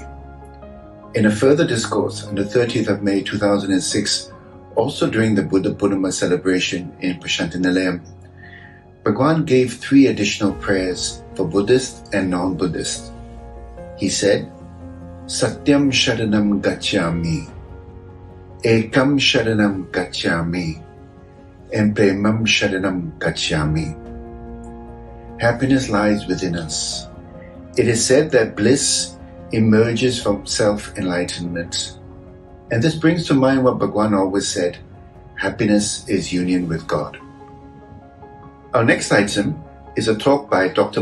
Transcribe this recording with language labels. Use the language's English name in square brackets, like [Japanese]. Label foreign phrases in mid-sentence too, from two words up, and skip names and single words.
[English] In a further discourse on the 30th of May 2006, also during the Buddha Poornima celebration in Prasanthi Nilayam, Bhagwan gave 3 additional prayers for Buddhists and non-Buddhists. He said, [Sanskrit] Satyam Sharanam Gacchami, Ekam Sharanam Gacchami, and Premam Sharanam Gacchami. [English] Happiness lies within us. It is said that bliss emerges from self-enlightenment. And this brings to mind what Bhagwan always said, happiness is union with God. Our next item is a talk by Dr.